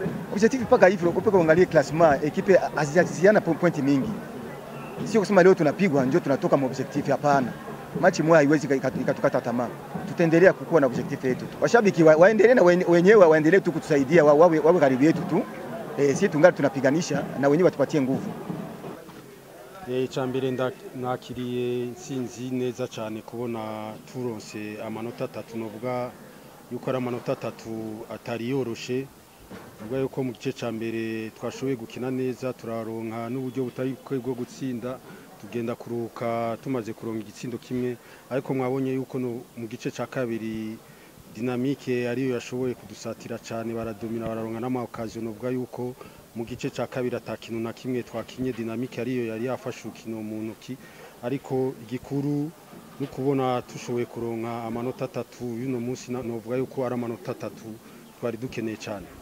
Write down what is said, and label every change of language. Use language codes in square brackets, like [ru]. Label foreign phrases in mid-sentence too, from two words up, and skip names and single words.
[sw] Objectif paka hivyo kupe kuangalia classement, ekipe haziziana pointi mingi. Sio kusema leo tunapigwa ndio tunatoka mu objectif, hapana. Machi moja haiwezi ikatukata tamaa. Tutaendelea kukua na objectif yetu. Washabiki waendelee na wenyewe waendelee tu kutusaidia, wawe karibu yetu tu. Sisi tungali tunapiganisha na wenyewe watupatie nguvu. [rn] Icambere nakiriye insinzi neza cyane kubona turonse amanota 3, novuga yuko ari amanota 3 atari yoroshe, novuga yuko mu gice cyambere twashoboye gukina neza, turaronka n'uburyo butari bwo gutsinda, tugenda kuruka tumaze kuronka igitsindo kimwe, ariko mwabonye yuko mu gice cya kabiri dinamike ariyo yashoboye kudusatira cyane, baradomina bararonka n'amaoccasion, novuga yuko mu gice cya kabiri atakintu na kimwe twakinye, dinamike ariyo yari yafashe ukino mu ntoki, ariko igikuru no kubona tushoboye kuronka amanota 3 y'uno munsi, novuga yuko ari amanota 3 twari dukeneye cyane.